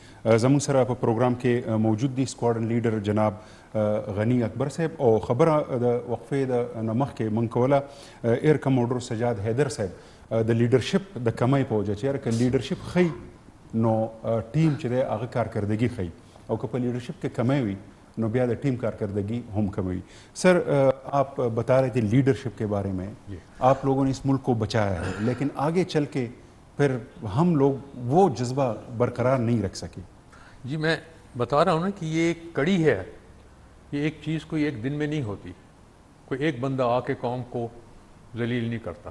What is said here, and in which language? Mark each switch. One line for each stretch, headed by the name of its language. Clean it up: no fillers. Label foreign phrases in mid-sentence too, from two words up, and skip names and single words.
Pashto: زموږ سره په پروګرام کې موجود دي سکواډن لیډر جناب غنی اکبر صاحب او خبره د وقفې د نه مخکې موږ کوله ایر کموډر سجاد حیدر صاحب د لیډرشپ د کمی په وجه چې یاره که لیډرشپ ښي نو ټیم چې دی هغه کارکردګي ښي او که په لیډرشپ کې کمی وي نو بیا د ٹیم
Urdu: کارکردگی ہم کمی. سر آپ بتا رہے تھے لیڈرشپ کے بارے میں، آپ لوگوں نے اس ملک کو بچایا ہے لیکن آگے چل کے پھر ہم لوگ وہ جذبہ برقرار نہیں رکھ سکے. جی میں بتا رہا ہوں نا کہ یہ ایک کڑی ہے، یہ ایک چیز کوئی ایک دن میں نہیں ہوتی، کوئی ایک بندہ آ کے قوم کو ذلیل نہیں کرتا.